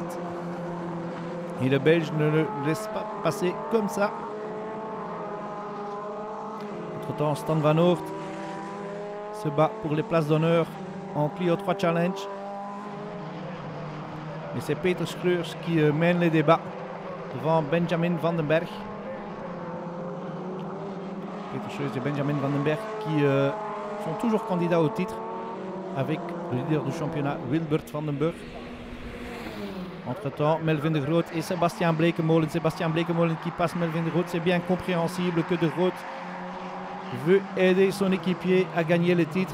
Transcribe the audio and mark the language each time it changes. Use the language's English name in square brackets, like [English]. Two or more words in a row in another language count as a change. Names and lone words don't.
[French] Et le Belge ne le laisse pas passer comme ça. Entre-temps, Stan Van Oort se bat pour les places d'honneur en Clio 3 Challenge. Mais c'est Peter Schreurs qui mène les débats devant Benjamin Van den Berg. Peter Schreurs et Benjamin Van den Berg qui sont toujours candidats au titre avec le leader du championnat Wilbert Van den Burg. Entre-temps, Melvin de Groot et Sébastien Bleekemolen. Sébastien Bleekemolen qui passe Melvin de Groot. C'est bien compréhensible que de Groot veut aider son équipier à gagner le titre.